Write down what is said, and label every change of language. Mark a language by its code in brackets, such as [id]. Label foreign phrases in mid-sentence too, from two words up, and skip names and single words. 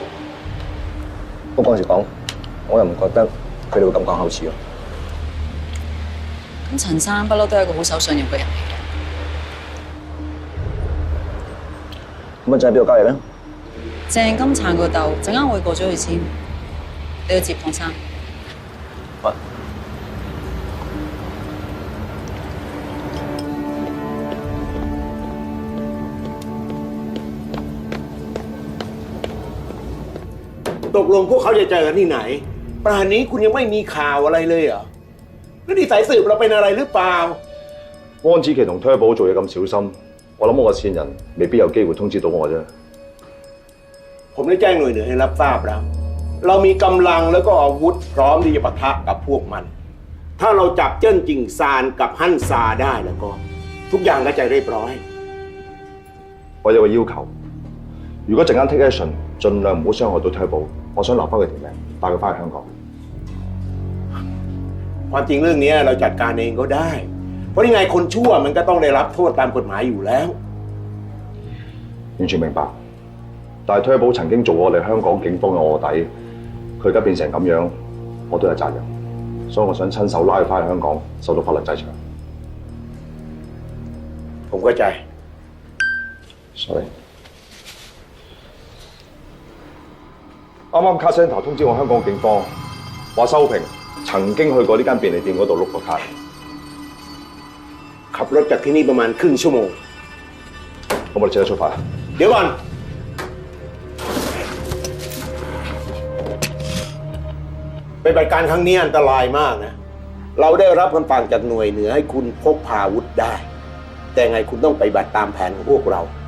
[yue] 不過嗰陣時講，我又唔覺得佢哋會咁講口齒咯。咁陳生不嬲都係一個好守信用嘅人嚟嘅。咁啊，就喺邊度交易咧？鄭金燦個竇陣間我會過咗去先，你要接漢生。喂。 [th] ตกลงพวกเขาจะเจอกันที่ไหนป่านนี้คุณยังไม่มีข่าวอะไรเลยเหรอแล้วนี่สายสืบเราเป็นอะไรหรือเปล่า [yue] 汪子琪同 Turbo 做嘢咁小心，我諗我個線人未必有機會通知到我啫。 [th] ผมได้แจ้งหน่วยเหนือให้รับทราบแล้วเรามีกำลังแล้วก็อาวุธพร้อมที่จะปะทะกับพวกมันถ้าเราจับเจิ้นจิงซานกับฮั่นซาได้แล้วก็ทุกอย่างก็จะเรียบร้อย [yue] 我有個要求，如果陣間 [en] take action， [yue] 盡量唔好傷害到 Turbo， 我想留翻佢條命，帶佢翻去香港。 [th] ความจริงเรื่องนี้เราจัดการเองก็ได้ เพราะยังไงคนชั่วมันก็ต้องได้รับโทษตามกฎหมายอยู่แล้ว [yue] 完全明白，但係 Turbo 曾經做我哋香港警方嘅卧底，佢而家變成咁樣，我都有責任，所以我想親手拉佢翻去香港，受到法律制裁。 [th] ผมเข้าใจ [yue] sorry。啱啱 卡 center 通知我香港警方，話修平曾經去過呢間便利店嗰度碌個卡。 [th] ขับรถจากที่นี่ประมาณครึ่งชั่วโมง [yue] 咁我哋即刻出發。 [th] เดี๋ยวก่อนปฏิบัติการครั้งนี้อันตรายมากนะเราได้รับคำสั่งจากหน่วยเหนือให้คุณพกพาอาวุธได้ แต่ไงคุณต้องปฏิบัติตามแผนของพวกเรา